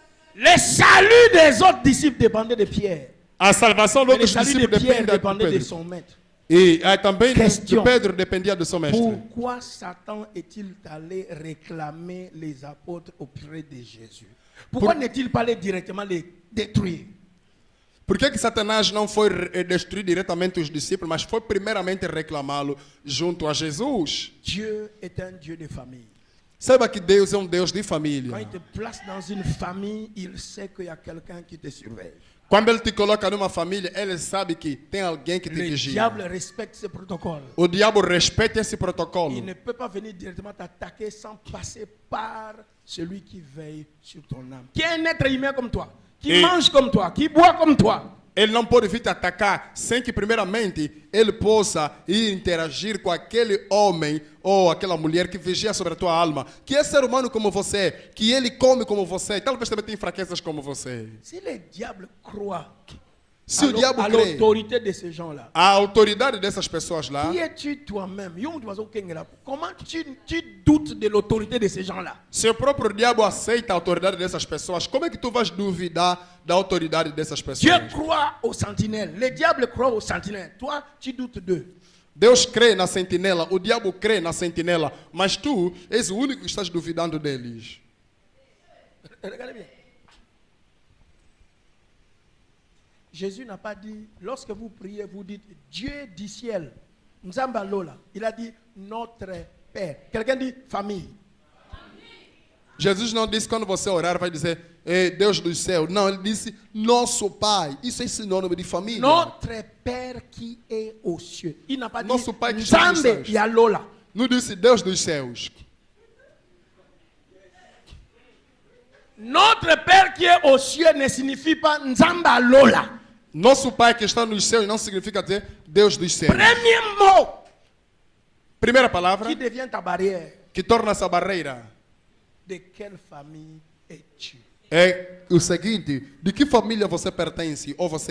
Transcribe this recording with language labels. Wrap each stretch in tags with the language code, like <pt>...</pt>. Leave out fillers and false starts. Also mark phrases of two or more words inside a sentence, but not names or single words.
<fr>Le salut des autres disciples dépendait de Pierre.</fr> <pt>A salvação</pt> <fr>Mais le</fr> <pt>dos</pt> <fr>salut de</fr> <pt>discípulos</pt> <fr>Pierre</fr> <pt>depende de</pt> <fr>dépendait de</fr> <pt>Pedro.</pt> <fr>son maître.</fr> <pt>E também</pt> <fr>Question.</fr> <pt>de Pedro dependia do seu mestre.</pt> <fr>Pourquoi Satan est-il allé réclamer les apôtres auprès de Jésus? Pourquoi n'est-il pas allé directement les détruire?</fr> <pt>Por que Satanás não foi destruir diretamente os discípulos, mas foi primeiramente reclamá-lo junto a Jesus?</pt> <fr>Dieu est un Dieu de famille.</fr> <pt>Saiba que Deus é um Deus de</pt> <fr>Quand</fr> <pt>família.</pt> <fr>il te place dans une famille, il sait qu'il y a quelqu'un qui te surveille.</fr> <pt>Quando ele te coloca numa família, ele sabe que tem alguém que te</pt> <fr>Le</fr> <pt>vigia.</pt> <fr>diable respecte ce protocole.</fr> <pt>O diabo respeita esse</pt> <fr>Il</fr> <pt>protocolo.</pt> <fr>ne peut pas venir directement t'attaquer sans passer par celui qui veille sur ton âme. Qui est un être humain comme toi, qui Et- mange comme toi, qui boit comme toi.</fr> <pt>Ele não pode vir te atacar sem que primeiramente ele possa ir interagir com aquele homem ou aquela mulher que vigia sobre a tua alma, que é ser humano como você, que ele come como você, e talvez também tem fraquezas como você.</pt> <fr>Si le diable croit</fr> <pt>Se o diabo</pt> <fr>à</fr> <pt>crê</pt> <fr>l'autorité de ces gens-là,</fr> <pt>a autoridade dessas pessoas lá,</pt> <fr>qui es-tu toi-même? Comment tu doutes de l'autorité de ces gens-là?</fr> <pt>se o próprio diabo aceita a autoridade dessas pessoas, como é que tu vais duvidar da autoridade dessas</pt> <fr>Dieu</fr> <pt>pessoas?</pt> <fr>croit aux sentinelles. Le diable croit aux sentinelles. Toi, tu doutes d'eux.</fr> <pt>Deus crê na sentinela, o diabo crê na sentinela, mas tu és o único que estás duvidando deles.</pt> <fr>Regardez bien. Jésus n'a pas dit, lorsque vous priez, vous dites Dieu du ciel.</fr> <ln>Nzamba Lola.</ln> <fr>Il a dit notre Père. Quelqu'un dit famille.</fr> <pt>Jesus não disse quando você orar vai dizer Deus do céu. Não, ele disse nosso Pai. Isso é sinônimo de família.</pt> <fr>Notre Père qui est aux cieux. Il n'a pas dit</fr> <pt>Nosso Pai que está nos</pt> <ln>Nzambe</ln> <pt>céus.</pt> <ln>Yalola.</ln> <pt>Não disse Deus dos céus.</pt> <fr>Notre Père qui est aux cieux ne signifie pas</fr> <ln>Nzamba Lola.</ln> <pt>Nosso Pai que está nos céus não significa dizer Deus dos céus.</pt> <fr>Premier mot</fr> <pt>Primeira palavra</pt> <fr>qui devient ta barrière.</fr> <pt>que torna essa barreira</pt> <fr>De quelle famille es-tu?</fr> <pt>é o seguinte: de que família você pertence ou você é?</pt>